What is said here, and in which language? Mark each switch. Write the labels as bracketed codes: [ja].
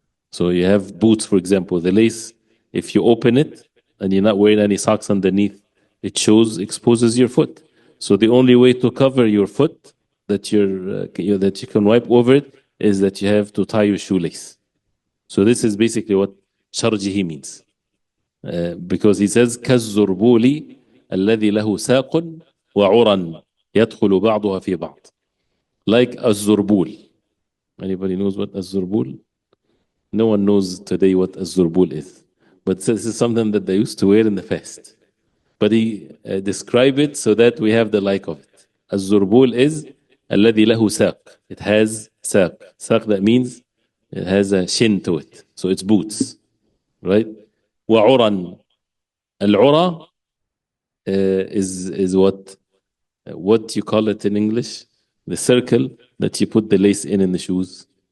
[en] So you have boots, for example, the lace, if you open it and you're not wearing any socks underneath, it exposes your foot. So the only way to cover your foot that that you can wipe over it is that you have to tie your shoelace. So this is basically what sharjihi means. Because he says [ar] كالزربول الذي له ساق وعرى يدخل بعضها في بعض. [en] Like الزربول. Anybody knows what الزربول? No one knows today what الزربول is. But this is something that they used to wear in the past. But he described it so that we have the like of it. الزربول is [ar] الذي له ساق. [en] It has ساق. ساق, that means it has a shin to it. So it's boots. Right? وعرى. العرى is what you call it in English? The circle that you put the lace in the shoes.